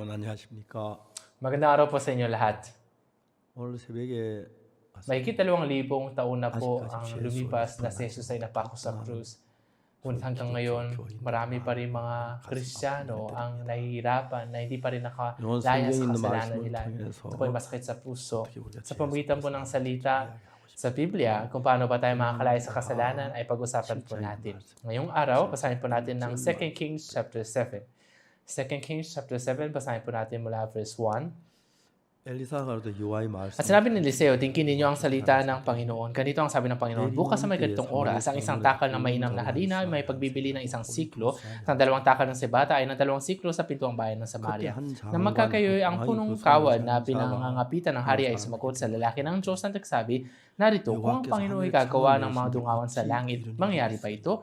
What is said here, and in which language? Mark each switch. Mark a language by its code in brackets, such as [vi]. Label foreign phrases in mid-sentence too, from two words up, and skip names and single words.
[ko] 안녕하십니까. [tl] Magandang araw po sa inyo lahat. [ko] 오늘 새벽에 [tl] Mahigit 2,000 taon na po ang [ko] 아직까지 [tl] lumipas na [ko] 예수 [tl] si Jesus ay napako sa krus. Ngunit hanggang ngayon, marami pa rin mga Kristiyano ang nahihirapan na hindi pa rin nakalaya sa kasalanan nila. Ito po ay masakit sa puso. Sa pamamagitan po ng salita sa Biblia, kung paano ba tayo makakalaya sa kasalanan ay pag-usapan po natin. Ngayong araw, basahin po natin ng 2 Kings chapter 7. 2 Kings chapter 7, basahin po natin mula verse 1. [ko] 엘리사가 그래도 여호와의 말씀. [tl] At sinabi ni Eliseo, tingin ninyo ang salita ng Panginoon. Ganito ang sabi ng Panginoon, bukas sa may ganitong oras, ang isang takal ng mainam na harina ay may pagbibili ng isang siklo, at ang 2 takal ng sebata ay ng 2 siklo sa pintuang bayan ng Samaria. Na magkakayoy ang punong kawad na pinangangapitan ng hari ay sumagot sa lalaki ng Diyos na nagsabi, narito, kung ang Panginoon ay gagawa ng mga dungawan sa langit, mangyayari pa ito?